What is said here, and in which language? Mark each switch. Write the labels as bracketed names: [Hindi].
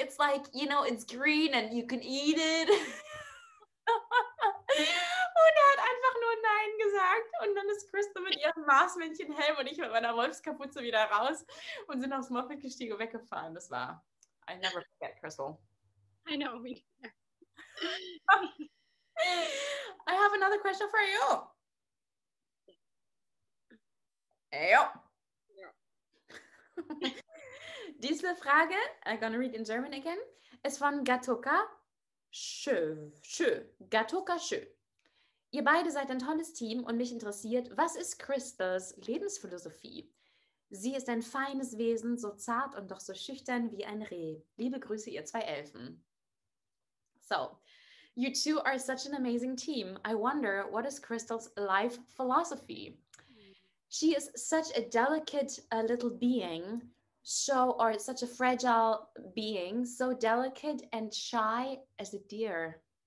[English] It's like, it's green and you can eat it. [German] Und er hat einfach nur Nein gesagt. Und dann ist Crystal mit ihrem Marsmännchenhelm und ich mit meiner Wolfskapuze wieder raus und sind aufs Moped gestiegen und weggefahren. Das war, [English] I never forget, Crystal. I know, me neither. I have another question for you. [German] Ja. Diese Frage, [English] I'm gonna read in German again, [German] ist von Gatoka Schö. Gatoka Schö. Ihr beide seid ein tolles Team und mich interessiert, was ist Crystals Lebensphilosophie? Sie ist ein feines Wesen, so zart und doch so schüchtern wie ein Reh. Liebe Grüße, ihr zwei Elfen. [English] So, you two are such an amazing team. I wonder, what is Crystal's life philosophy? She is such a delicate little being, or such a fragile being, so delicate and shy as a deer.